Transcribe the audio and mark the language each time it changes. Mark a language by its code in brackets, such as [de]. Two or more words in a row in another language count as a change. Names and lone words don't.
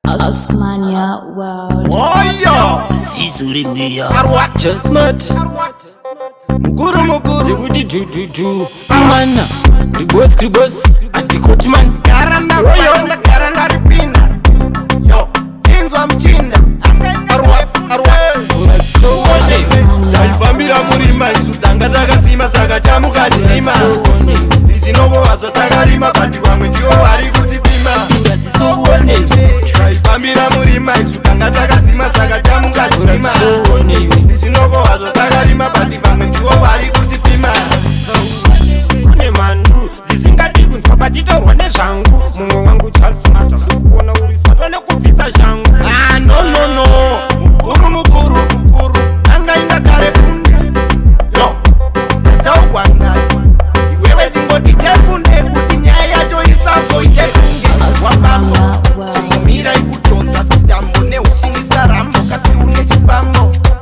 [sn] Osmania World. Oyo! Zizuri mia. Arwa! Chestnut. Arwa! Mukuru, mukuru. Zikuti du, du, du. Mana. Kribos, kribos. Ati Kotman. Gara na Oyo. panda, gara na ripina. Yo, chinzwa mchinda. Arwa, arwa. Urasone. Taifambira murima isu tanga takadzima saka chamuka chirima. Tichinovo vadzo takarima but vamwe ndivo vari kutipima. Urasone. Taifambira murima isu tanga takadzima saka chamuka chirima. Urasone. Tichinovo vadzo takarima but vamwe ndivo vari kutipima. Kune mhandu dzisingadi kunzwa pachitorwa nezvangu. Mumwe wangu chasmata, kuona uri smart, pane kubvisa shangu. [en] Ah, no, no, no. [sn] Mukuru, mukuru, mukuru. Anga inga kare punde. Yo, taugwanda. Iwewe chingoti chefunde kuti nyaya yacho isazoite kunge. Wabambo. Mira ikutonza kutambo neuchinisa rambo kasi une chifambo.